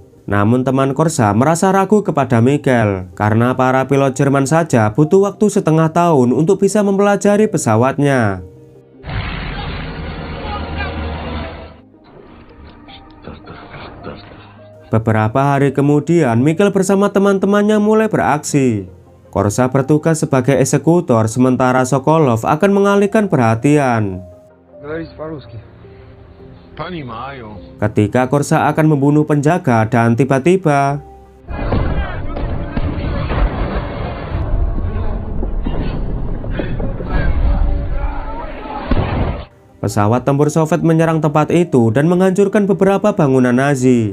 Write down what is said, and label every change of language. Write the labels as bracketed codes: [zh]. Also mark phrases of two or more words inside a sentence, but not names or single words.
[id] Namun teman Korsa merasa ragu kepada Michael, karena para pilot Jerman saja butuh waktu setengah tahun untuk bisa mempelajari pesawatnya. Beberapa hari kemudian, Mikhail bersama teman-temannya mulai beraksi. Korsa bertugas sebagai eksekutor, sementara Sokolov akan mengalihkan perhatian. [ru] Говорите по-русски. Понимаю. [id] Ketika Korsa akan membunuh penjaga dan tiba-tiba pesawat tempur Soviet menyerang tempat itu dan menghancurkan beberapa bangunan Nazi.